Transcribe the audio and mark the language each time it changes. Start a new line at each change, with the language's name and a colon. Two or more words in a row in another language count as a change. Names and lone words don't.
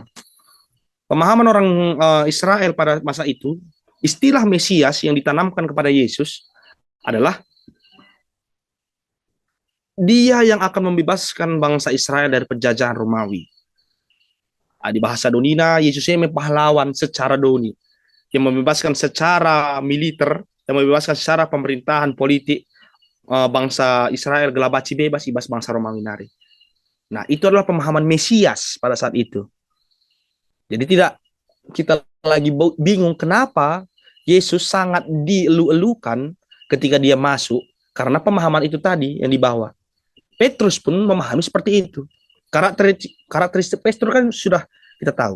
Indonesian: Pemahaman orang Israel pada masa itu, istilah Mesias yang ditanamkan kepada Yesus adalah dia yang akan membebaskan bangsa Israel dari penjajahan Romawi. Di bahasa Donina, Yesusnya pahlawan secara doni, yang membebaskan secara militer, yang membebaskan secara pemerintahan politik bangsa Israel
Batak Karo: gelabaci bebas ibas bangsa Romawi nari.
Indonesian: Nah, itu adalah pemahaman Mesias pada saat itu. Jadi tidak kita lagi bingung kenapa Yesus sangat dielu-elukan ketika dia masuk, karena pemahaman itu tadi yang dibawa. Petrus pun memahami seperti itu. Karakteristik Petrus kan sudah kita tahu.